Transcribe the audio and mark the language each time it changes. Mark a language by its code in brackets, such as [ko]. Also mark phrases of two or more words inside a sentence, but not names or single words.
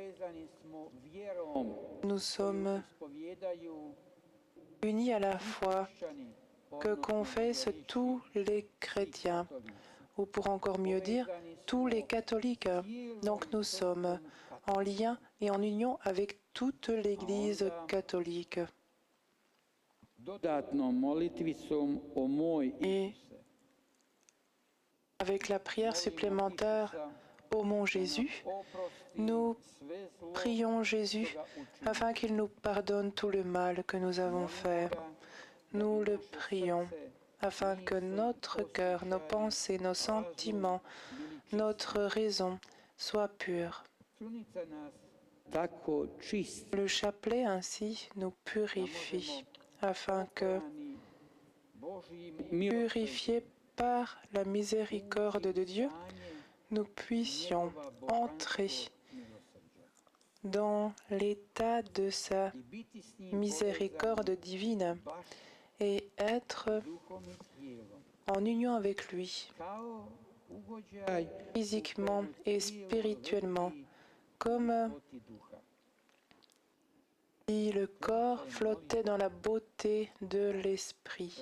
[fr] Nous sommes unis à la foi que confessent tous les chrétiens, ou pour encore mieux dire, tous les catholiques. Donc nous sommes en lien et en union avec toute l'Église catholique. [hr] dodatnom molitvicom o moj [fr] Et [hr] Isuse. [fr] avec la prière supplémentaire ô mon Jésus, nous prions Jésus afin qu'il nous pardonne tout le mal que nous avons fait. Nous le prions afin que notre cœur, nos pensées, nos sentiments, notre raison soient purs. [hr] Tako čist [fr] Le chapelet ainsi nous purifie afin que, purifiés par la miséricorde de Dieu, nous puissions entrer dans l'état de sa miséricorde divine et être en union avec lui, physiquement et spirituellement, comme si le corps flottait dans la beauté de l'esprit.